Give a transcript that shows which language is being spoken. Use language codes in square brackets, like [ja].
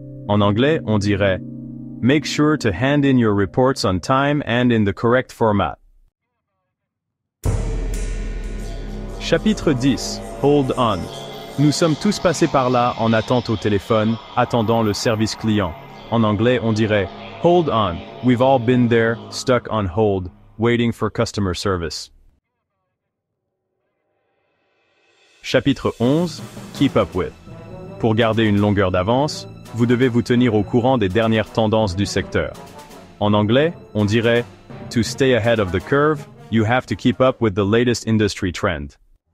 [fr] En anglais, on dirait [en] « Make sure to hand in your reports on time and in the correct format ». [fr] Chapitre 10. Hold on. Nous sommes tous passés par là en attente au téléphone, attendant le service client. En anglais, on dirait « [en] Hold on. We've all been there, stuck on hold, waiting for customer service ». [fr] Chapitre 11. Keep up with. Pour garder une longueur d'avance, vous devez vous tenir au courant des dernières tendances du secteur. En anglais, on dirait [en] « To stay ahead of the curve, you have to keep up with the latest industry trend ».